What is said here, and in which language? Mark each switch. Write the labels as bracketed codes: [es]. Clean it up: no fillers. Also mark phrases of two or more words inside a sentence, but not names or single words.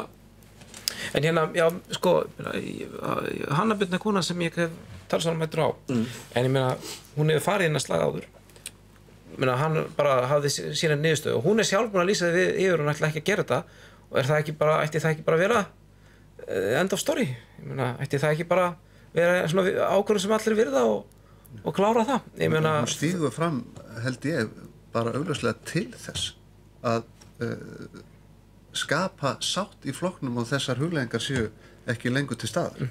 [is] En já, sko, Hanna Birna kona sem ég hef talsvara á, en ég meina, hún hefur farið inn að slaga áður. Hann bara hafði sína niðurstöðu og hún sjálf búin að lýsa því yfir hún ætla ekki að gera þetta og ætti það ekki bara vera [en] end of story? [is] Ég meina, ætti það ekki bara vera svona ákvörðun sem allir virða og klára það? Ég meina... Hún stígur fram, held ég, bara augljóslega til þess að skapa sátt í flokknum og þessar hugleiðingar séu ekki lengur til staðar.